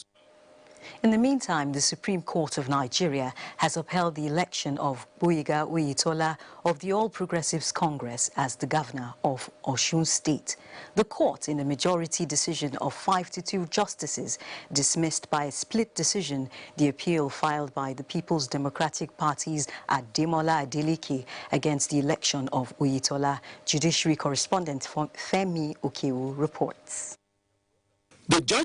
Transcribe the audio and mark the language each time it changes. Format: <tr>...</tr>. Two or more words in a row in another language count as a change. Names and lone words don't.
<en>In the meantime, the Supreme Court of Nigeria has upheld the election of Gboyega Oyetola of the All Progressives Congress as the governor of Osun State. The court, in a majority decision of 5-2 justices, dismissed by a split decision the appeal filed by the People's Democratic Party's Ademola Adeleke against the election of Oyetola. Judiciary correspondent Femi Okewu reports. The judge</en>